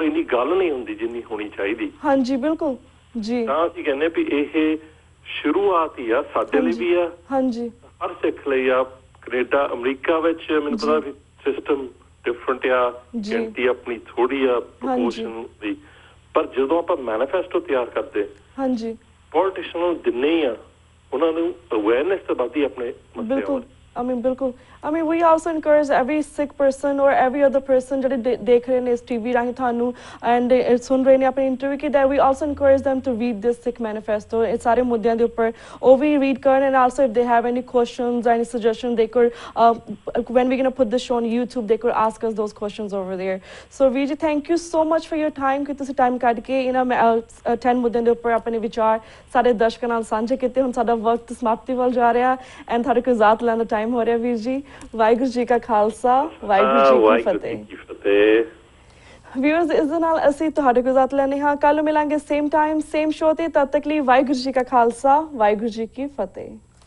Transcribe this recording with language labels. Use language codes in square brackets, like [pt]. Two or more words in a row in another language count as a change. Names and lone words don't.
[pa] ਇੰਨੀ ਗੱਲ ਨਹੀਂ ਹੁੰਦੀ ਜਿੰਨੀ ਹੋਣੀ ਚਾਹੀਦੀ ਹਾਂਜੀ ਬਿਲਕੁਲ ਜੀ ਤਾਂ ਅਸੀਂ ਕਹਿੰਦੇ ਵੀ ਇਹ ਸ਼ੁਰੂਆਤ ਹੀ ਆ ਸਾਡੇ ਲਈ ਵੀ ਆ ਹਾਂਜੀ ਹਰ ਸਿੱਖ ਲਈ ਆ ਕੈਨੇਡਾ ਅਮਰੀਕਾ ਵਿੱਚ ਮੈਨੂੰ ਪਤਾ ਵੀ ਸਿਸਟਮ ਡਿਫਰੈਂਟ ਆ ਗਿਣਤੀ ਆਪਣੀ ਥੋੜੀ ਆ ਪ੍ਰਪੋਰਸ਼ਨ ਦੀ ਪਰ ਜਦੋਂ ਆਪਾਂ ਮੈਨੀਫੈਸਟੋ ਤਿਆਰ ਕਰਦੇ ਹਾਂਜੀ ਪੋਲੀਟੀਸ਼ੀਅਨ ਨੂੰ ਦਿੰਨੇ ਆ ਉਹਨਾਂ ਨੂੰ ਅਵੇਅਰਨੈਸ ਤਾਂ ਵੱਧਦੀ ਆਪਣੇ ਬਿਲਕੁਲ [en] I mean, [pa] ਬਿਲਕੁਲ [en] I mean, we also encourage every Sikh person or every other person [pa] ਜਿਹੜੇ ਦੇਖ ਰਹੇ ਨੇ ਇਸ TV ਰਾਹੀਂ ਤੁਹਾਨੂੰ and ਸੁਣ ਰਹੇ ਨੇ ਆਪਣੀ ਇੰਟਰਵਿਊ ਕਿ [en] that we also encourage them to read this Sikh manifesto [pa] ਇਹ ਸਾਰੇ ਮੁੱਦਿਆਂ ਦੇ ਉੱਪਰ ਉਹ ਵੀ read ਕਰਨ [en] and also if they have any questions or any suggestions they could when we're going to put this show on YouTube they could ask us those questions over there so Vijay thank you so much for your time [pa] ਕਿ ਤੁਸੀਂ ਟਾਈਮ ਕੱਢ ਕੇ ਇਹਨਾਂ 10 ਮੁੱਦਿਆਂ ਦੇ ਉੱਪਰ ਆਪਣੇ ਵਿਚਾਰ ਸਾਡੇ ਦਰਸ਼ਕਾਂ ਨਾਲ ਸਾਂਝੇ ਕੀਤੇ ਹੁਣ ਸਾਡਾ ਵਕਤ ਸਮਾਪਤੀ ਵੱਲ ਜਾ ਰਿਹਾ and ਤੁਹਾਡੇ ਕੋਲ ਇਜਾਜ਼ਤ ਲੈਣ ਦਾ ਟਾਈਮ ਹੋ ਰਿਹਾ ਵੀਰ ਜੀ ਵਾਹਿਗੁਰੂ ਜੀ ਕਾ ਖਾਲਸਾ ਵਾਹਿਗੁਰੂ ਜੀ ਕੀ ਫਤਿਹ ਵਿਊਅਰਸ ਇਸ ਦੇ ਨਾਲ ਅਸੀਂ ਤੁਹਾਡੇ ਕੋਲ ਇਜਾਜ਼ਤ ਲੈਂਦੇ ਹਾਂ ਕੱਲ ਮਿਲਾਂਗੇ ਸੇਮ ਟਾਈਮ ਸੇਮ ਸ਼ੋਅ ਤੇ ਤਦ ਤੱਕ ਲਈ ਵਾਹਿਗੁਰੂ ਜੀ ਕਾ ਖਾਲਸਾ ਵਾਹਿਗੁਰੂ ਜੀ ਕੀ ਫਤਿਹ